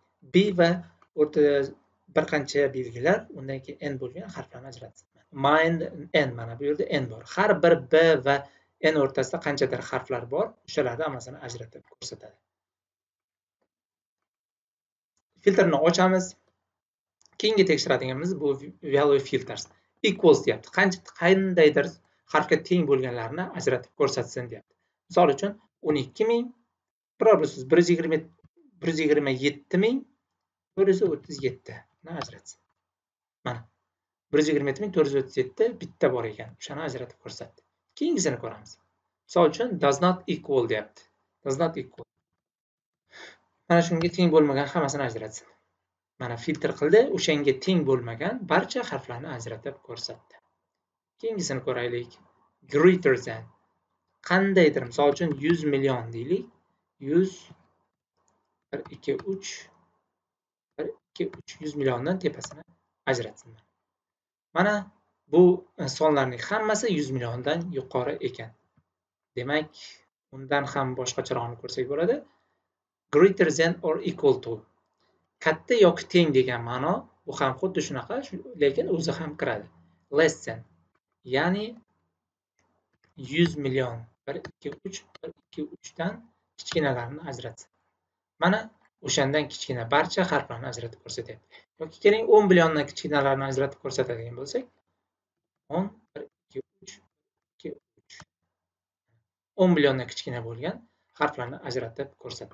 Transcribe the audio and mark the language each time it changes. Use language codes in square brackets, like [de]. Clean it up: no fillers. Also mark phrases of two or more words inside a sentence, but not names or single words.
[uz] B va o'rtada bir qancha belgilar, undan keyin n bo'lgan harflarni ajratsin. Mind n, mana bu yerda n bor. Har bir b va n o'rtasida qanchadir harflar bor, o'shalarni hammasini ajratib ko'rsatadi. Filtrni ochamiz. Keyingi tekshiradiganimiz bu [en] value filters. [uz] Equals deyapti. Qandaydir harfga teng bo'lganlarni ajratib ko'rsatsin deyapti. Misol uchun 12000 biror bir so'z 127437 ni ajratsin. Mana 127437 bitta bor ekan, o'shani ajratib ko'rsatdi. Keyingisini ko'ramiz. Misol uchun [en] does not equal [uz] deyapti. [en] Does not equal. [uz] Mana shunga teng bo'lmagan hammasini ajratsin. Mana filtr qildi, o'shanga teng bo'lmagan barcha harflarni ajratib ko'rsatdi. Keyingisini ko'raylik. [en] Greater than. [uz] Qandaydir, misol uchun 100 million deylik. 100 1 2 3 1 2 3 100 milliondan tepasini ajratsin. Mana bu sonlarning hammasi 100 milliondan yuqori ekan. Demak, undan ham boshqacharoqni ko'rsak bo'ladi. [en] Greater than or equal to. [uz] Katta yoki teng degan ma'no bu ham xuddi shunaqa, lekin o'zi ham kiradi. [en] Less than, [uz] ya'ni 100 million 1 2 3 1 2 3 dan kichkinalarni ajratsin. Mana o'shandan kichkina barcha harflarni ajratib ko'rsatyapti. Yoki keling 10 milliondan kichkinalarni ajratib ko'rsatadigan bo'lsak, 10 1 2 3 2 3 10 milliondan kichkina bo'lgan harflarni ajratib ko'rsatdi.